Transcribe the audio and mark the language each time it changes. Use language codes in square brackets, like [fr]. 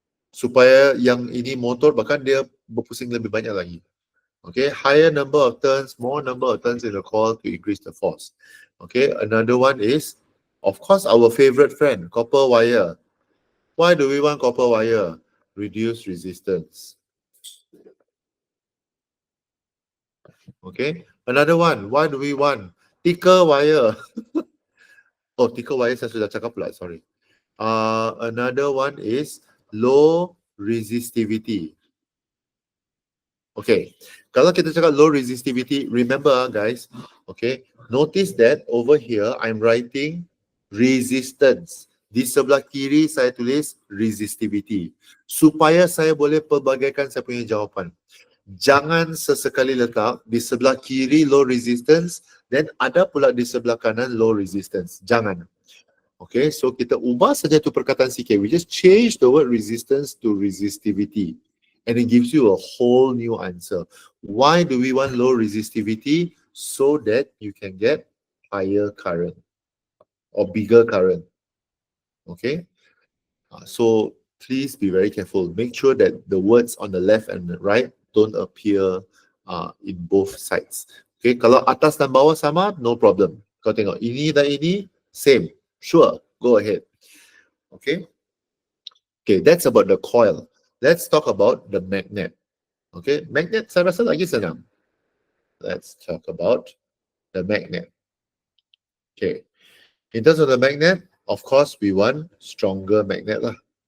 [ms] Supaya yang ini motor bahkan dia berpusing lebih banyak lagi. [en] Okay, higher number of turns, more number of turns in the coil to increase the force. Okay, another one is, of course, our favorite friend, copper wire. Why do we want copper wire? Reduce resistance. Okay, another one, why do we want thicker wire? Oh, thicker wire [ms] saya sudah cakap pula, [en] sorry. Another one is low resistivity. Okay, [ms] kalau kita cakap [en] low resistivity, remember guys, okay, notice that over here I'm writing resistance. [ms] Di sebelah kiri saya tulis resistivity. Supaya saya boleh pelbagaikan saya punya jawapan. Jangan sesekali letak di sebelah kiri low resistance, then ada pula di sebelah kanan low resistance. Jangan. [en] Okay, so [ms] kita ubah saja tu perkataan sikit. [en] We just change the word resistance to resistivity. And it gives you a whole new answer. Why do we want low resistivity? So that you can get higher current or bigger current. Okay, so please be very careful. Make sure that the words on the left and the right don't appear in both sides. [ms] Okay, kalau atas dan bawah sama, [en] no problem. [ms] Kau tengok ini dan ini same. [en] Sure, go ahead. Okay. Okay, that's about the coil. Let's talk about the magnet. Okay, magnet [ms] saya rasa lagi senang. [en] Let's talk about the magnet. Okay, in terms of the magnet, of course, we want stronger magnet lah.